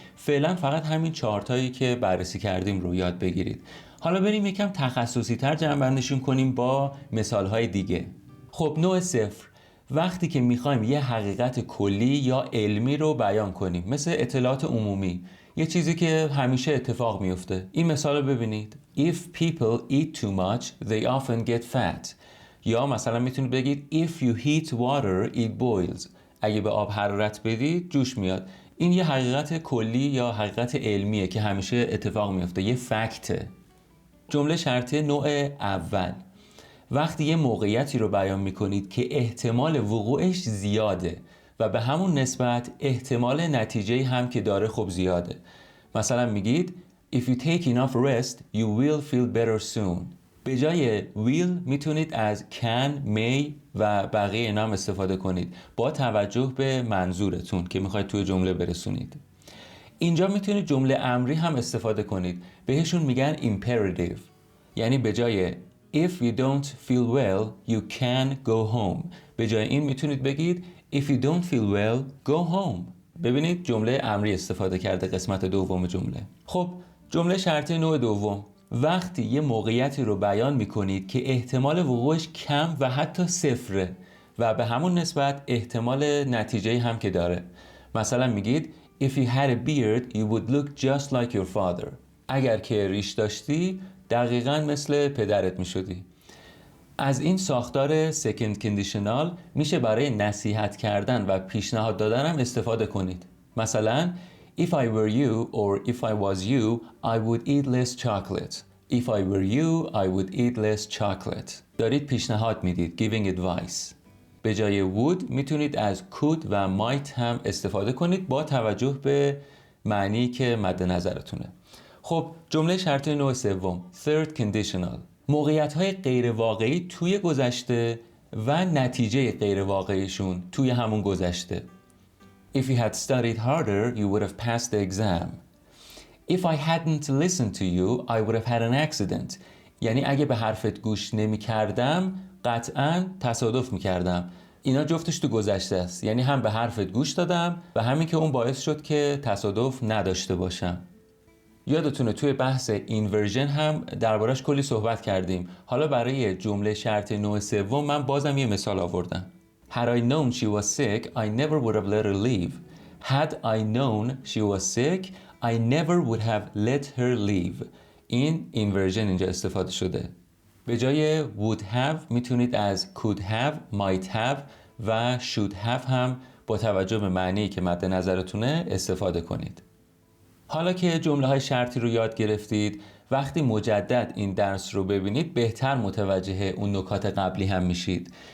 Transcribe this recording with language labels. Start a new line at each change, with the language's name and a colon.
Persian: فعلا فقط همین 4 تایی که بررسی کردیم رو یاد بگیرید. حالا بریم یکم تخصصی تر جمع‌بندیشون کنیم با مثال‌های دیگه. خب نوع 0 وقتی که میخوایم یه حقیقت کلی یا علمی رو بیان کنیم، مثل اطلاعات عمومی، یه چیزی که همیشه اتفاق میفته. این مثال رو ببینید.
English: If people eat too much, they often get fat.
Persian: یا مثلا میتونید بگید
English: If you heat water, it boils.
Persian: اگه به آب حرارت بدید جوش میاد. این یه حقیقت کلی یا حقیقت علمیه که همیشه اتفاق میفته، یه فکته. جمله شرطی نوع اول وقتی یه موقعیتی رو بیان میکنید که احتمال وقوعش زیاده و به همون نسبت احتمال نتیجه هم که داره خب زیاده. مثلا میگید
English: If you take enough rest, you will feel better soon.
Persian: به جای will میتونید از can, may و بقیه اینا هم استفاده کنید با توجه به منظورتون که میخواید توی جمله برسونید. اینجا میتونید جمله امری هم استفاده کنید. بهشون میگن imperative. یعنی به جای
English: If you don't feel well, you can go home.
Persian: به جای این میتونید بگید
English: If you don't feel well, go home.
Persian: ببینید جمله امری استفاده کرده قسمت دوم جمله. خب جمله شرطی نوع دوم وقتی یه موقعیتی رو بیان میکنید که احتمال وقوعش کم و حتی صفره و به همون نسبت احتمال نتیجه هم که داره.
English: مثلا میگید If you had a beard, you would look just like your father.
Persian: اگر که ریش داشتی دقیقاً مثل پدرت میشدی. از این ساختار second conditional میشه برای نصیحت کردن و پیشنهاد دادن هم استفاده کنید. مثلا
English: If I were you or if I was you, I would eat less chocolate. If I were you, I would eat less chocolate.
Persian: دارید پیشنهاد میدید.
English: Giving advice.
Persian: به جای would میتونید از could و might هم استفاده کنید با توجه به معنی که مد نظرتونه. خب جمله شرطی نوع سوم third conditional موقعیت‌های غیر واقعی توی گذشته و نتیجه غیر واقعیشون توی همون گذشته.
English: If you had studied harder, you would have passed the exam. If I hadn't listened to you, I would have had an accident.
Persian: یعنی اگه به حرفت گوش نمی کردم قطعاً تصادف می کردم. اینا جفتش تو گذشته است. یعنی هم به حرفت گوش دادم و همین که اون باعث شد که تصادف نداشته باشم. یادتونه توی بحث اینورژن هم دربارش کلی صحبت کردیم. حالا برای جمله شرط نوع سوم من بازم یه مثال آوردم.
English: Had I known she was sick, I never would have let her leave. Had I known she was sick, I never would have let her leave.
Persian: این اینورژن اینجا استفاده شده. به جای would have میتونید از could have, might have و should have هم با توجه به معنی که مد نظرتونه استفاده کنید. حالا که جمله‌های شرطی رو یاد گرفتید، وقتی مجدد این درس رو ببینید بهتر متوجه اون نکات قبلی هم میشید.